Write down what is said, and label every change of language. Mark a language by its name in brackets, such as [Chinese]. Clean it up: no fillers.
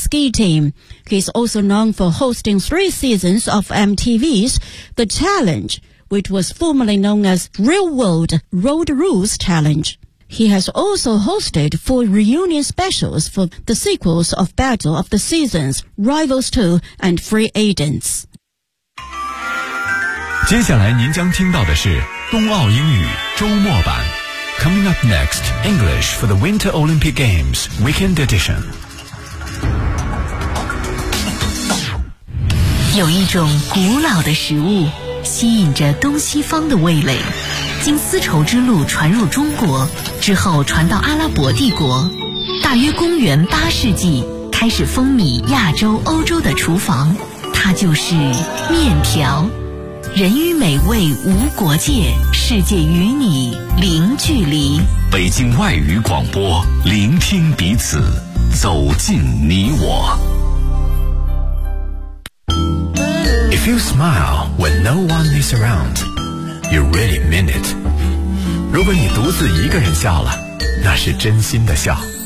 [English] ski team. He is also known for hosting 3 seasons of MTV's The Challenge, which was formerly known as Real World Road Rules Challenge. He has also hosted 4 reunion specials for the sequels of Battle of the Seasons, Rivals 2, and Free Agents. [Chinese] 接下来您将听到的是冬奥英语周末版。 [English] Coming up next, English for the Winter Olympic Games Weekend Edition. [Chinese] 有一种古老的食物吸引着东西方的味蕾，经丝绸之路传入中国之后传到阿拉伯帝国，大约公元八世纪开始风靡亚洲欧洲的厨房，它就是面条。人与美味无国界，世界与你零距离。北京外语广播，聆听彼此，走进你我。 [English] If you smile when no one is around, you really mean it. [Chinese] 如果你独自一个人笑了，那是真心的笑。